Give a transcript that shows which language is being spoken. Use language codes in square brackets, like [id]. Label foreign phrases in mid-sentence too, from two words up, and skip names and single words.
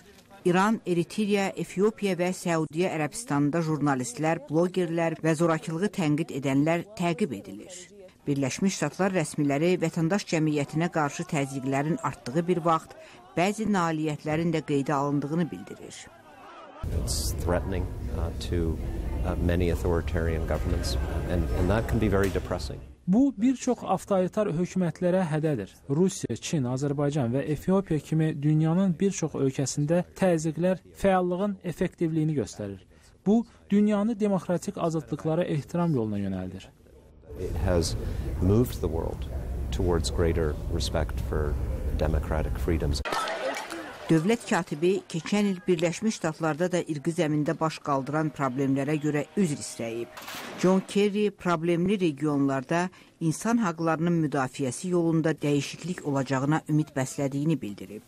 [az] İran, Eritriya, Efiopiya və Səudiyyə Ərəbistanında jurnalistlər, blogerlər və zorakılığı tənqid edənlər təqib edilir. Birləşmiş Ştatlar rəsmiləri vətəndaş cəmiyyətinə qarşı təzyiqlərin artdığı bir vaxt bəzi nailiyyətlərin də qeydə alındığını bildirir. [en] It's threatening to many authoritarian governments and that can be very depressing. [az] Bu, bir çox avtoritar hökumətlərə hədədir. Rusiya, Çin, Azərbaycan və Efiopiya kimi dünyanın bir çox ölkəsində təzyiqlər fəallığın effektivliyini göstərir. Bu, dünyanı demokratik azadlıqlara ehtiram yoluna yönəldir. [en] It has moved the world towards greater respect for democratic freedoms. [az] Dövlət katibi keçən il Birləşmiş Ştatlarda da irqi zəmində baş qaldıran problemlərə görə üzr istəyib. John Kerry problemli regionlarda insan haqlarının müdafiəsi yolunda dəyişiklik olacağına ümid bəslədiyini bildirib.